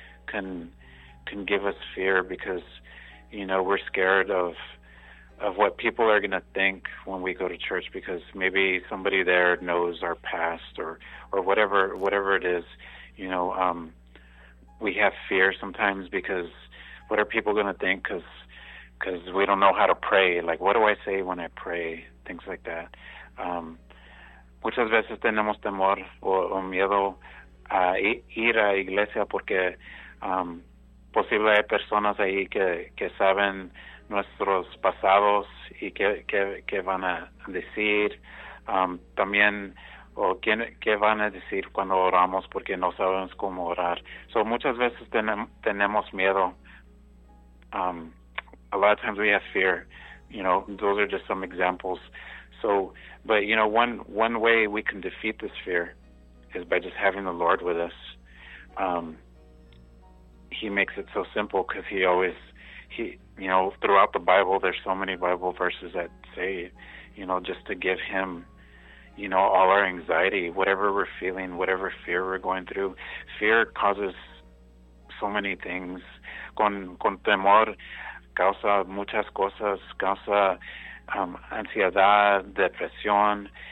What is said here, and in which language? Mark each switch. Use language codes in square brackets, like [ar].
[en] can give us fear, because, you know, we're scared of what people are going to think when we go to church, because maybe somebody there knows our past or whatever it is. You know, we have fear sometimes, because what are people going to think? Because we don't know how to pray. Like, what do I say when I pray? Things like that. [es] Muchas veces tenemos temor o miedo a ir a iglesia porque posible hay personas ahí que saben nuestros pasados y que van a decir. También, o qué van a decir cuando oramos porque no sabemos cómo orar. So muchas veces tenemos miedo. [en] A lot of times we have fear. You know, those are just some examples. So, but you know, one way we can defeat this fear is by just having the Lord with us. He makes it so simple, because he always, you know, throughout the Bible, there's so many Bible verses that say, you know, just to give him, you know, all our anxiety, whatever we're feeling, whatever fear we're going through. Fear causes so many things. [es] Con temor causa muchas cosas, causa ansiedad, depresión.